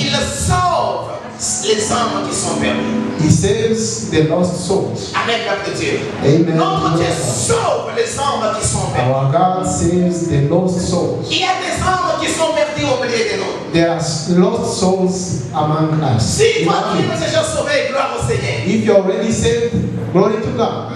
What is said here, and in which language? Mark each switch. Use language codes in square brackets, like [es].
[fr] il sauve les âmes qui sont perdues. [en] he saves the lost souls. [fr] Amen, peuple de Dieu. [en] Amen. [fr] Notre Dieu sauve les âmes qui sont perdues. [en] Our God saves the lost souls. [fr] Il y a des âmes qui sont perdues au milieu de nous. [en] There are lost souls among us. [fr] Si toi tu es déjà sauvé, gloire au Seigneur. [en] If you're already saved, glory to God.